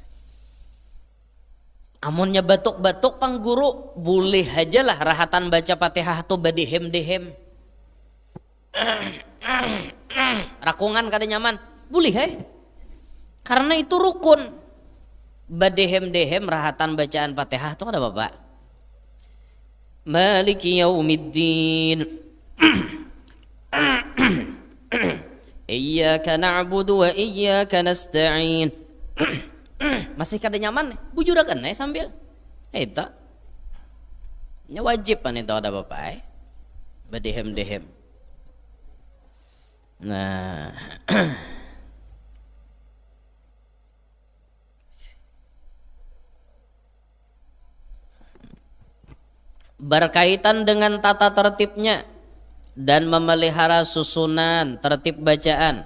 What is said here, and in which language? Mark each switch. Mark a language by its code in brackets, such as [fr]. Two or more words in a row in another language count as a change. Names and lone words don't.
[bjn] Amunnya batuk-batuk pang guru, boleh aja lah rahatan baca Fatihah tuh badehem-dehem. Rakungan kada nyaman, boleh karena itu rukun. Badehem-dehem rahatan bacaan Fatihah tuh kada apa-apa. [ar] Maliki yaumiddin iyyaka na'budu wa iyyaka nasta'in. [bjn] Masih kada nyaman, bujurakan sambil. Itu. Nya wajib pan itu ada apa-apa badehem-dehem. Nah. [id] Berkaitan dengan tata tertibnya dan memelihara susunan tertib bacaan.